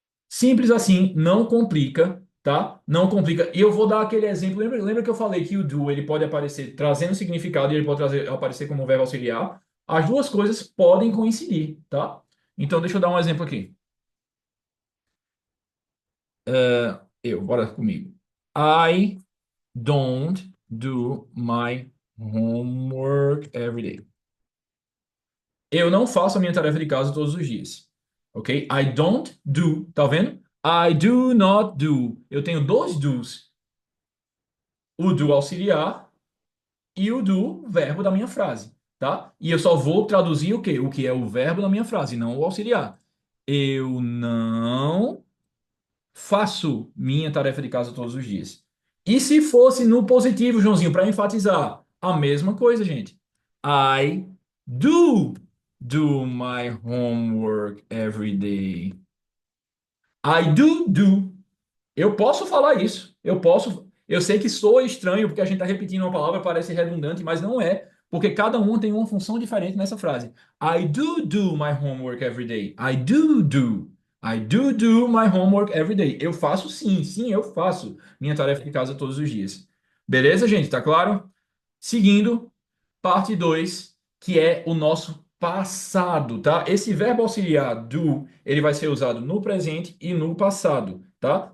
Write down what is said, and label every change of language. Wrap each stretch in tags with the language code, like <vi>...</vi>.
<pt>Simples assim, não complica, tá? Não complica. E eu vou dar aquele exemplo. Lembra que eu falei que o do ele pode aparecer trazendo significado e ele pode aparecer como verbo auxiliar? As duas coisas podem coincidir, tá? Então, deixa eu dar um exemplo aqui. Bora comigo.</pt> <en>I don't do my homework every day.</en> <pt>Eu não faço a minha tarefa de casa todos os dias.</pt> <en>Ok? I don't do.</en> <pt>Tá vendo?</pt> <en>I do not do.</en> <pt>Eu tenho dois do's. O do auxiliar e o do verbo da minha frase, tá? E eu só vou traduzir o quê? O que é o verbo da minha frase, não o auxiliar. Eu não faço minha tarefa de casa todos os dias. E se fosse no positivo, Joãozinho, para enfatizar, a mesma coisa, gente.</pt> <en>I do do my homework every day. I do.</en> <pt>Eu posso falar isso. Eu posso. Eu sei que soa estranho porque a gente está repetindo uma palavra, parece redundante, mas não é, porque cada um tem uma função diferente nessa frase.</pt> <en>I do my homework every day. I do. I do my homework every day.</en> <pt>Eu faço sim, eu faço minha tarefa de casa todos os dias. Beleza, gente? Tá claro? Seguindo, parte 2, que é o nosso passado, tá? Esse verbo auxiliar do, ele vai ser usado no presente e no passado, tá?</pt>